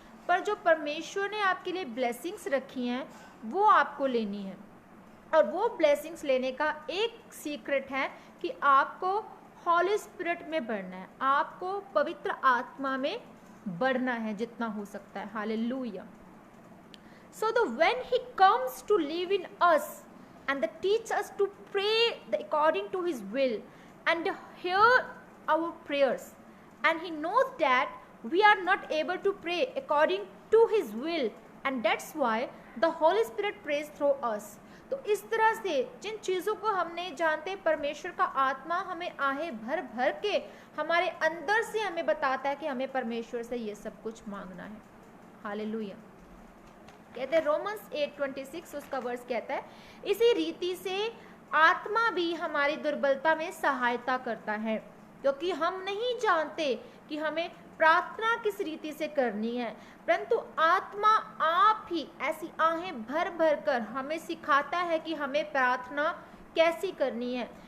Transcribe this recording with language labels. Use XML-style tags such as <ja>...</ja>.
<hi>पर जो परमेश्वर ने आपके लिए ब्लेसिंग्स रखी हैं वो आपको लेनी है, और वो ब्लेसिंग्स लेने का एक सीक्रेट है कि आपको हॉली स्पिरिट में बढ़ना है, आपको पवित्र आत्मा में बढ़ना है जितना हो सकता है। Hallelujah.</hi> <en>So when he comes to live in us and teach us to pray according to his will and hear our prayers, and he knows that we are not able to pray according to his will, and that's why the Holy Spirit prays through us.</en> <hi>तो इस तरह से जिन चीज़ों को हम नहीं जानते, परमेश्वर का आत्मा हमें आहे भर भर के हमारे अंदर से हमें बताता है कि हमें परमेश्वर से ये सब कुछ मांगना है। हालेलुया। कहते हैं रोमन्स 8:26 उसका वर्स कहता है, इसी रीति से आत्मा भी हमारी दुर्बलता में सहायता करता है, क्योंकि हम नहीं जानते कि हमें प्रार्थना किस रीति से करनी है, परंतु आत्मा आप ही ऐसी आहें भर भर कर हमें सिखाता है कि हमें प्रार्थना कैसी करनी है।</hi>